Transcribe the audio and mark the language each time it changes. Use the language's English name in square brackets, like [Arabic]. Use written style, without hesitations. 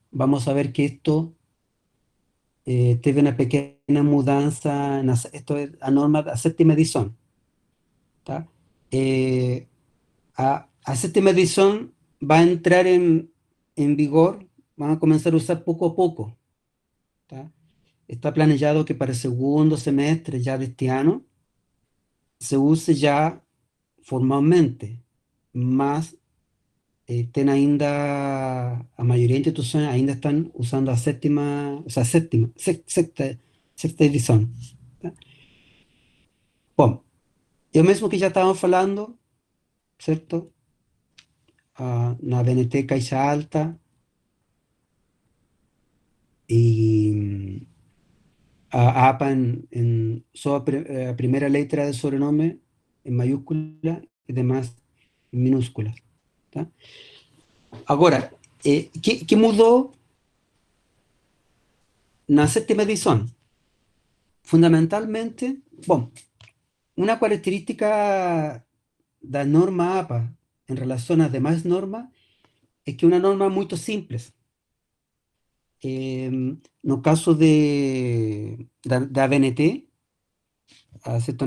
[Spanish] Vamos a ver que esto tiene una pequeña mudanza, esto es a norma da séptima edición, ¿tá? Eh, a séptima edición va a entrar en vigor, van a comenzar a usar poco a poco, ¿tá? Está planeado que para el segundo semestre ya de este año se use ya formalmente, [Portuguese] mas ten ainda, a maioria das instituições ainda estão usando a sétima, o sea, sexta edição. [Spanish] Tá? [Portuguese] Bom, eu mesmo que já estava falando, certo? Na BNT Caixa Alta e a APA só a primeira letra do sobrenome em maiúscula e demais em minúscula. Tá? Agora, que mudou na sétima edição? [Spanish] Fundamentalmente, bom, una característica da norma APA en relación a demás normas es que es una norma muy simple. [Portuguese] No caso da BNT, [Spanish] ¿cierto?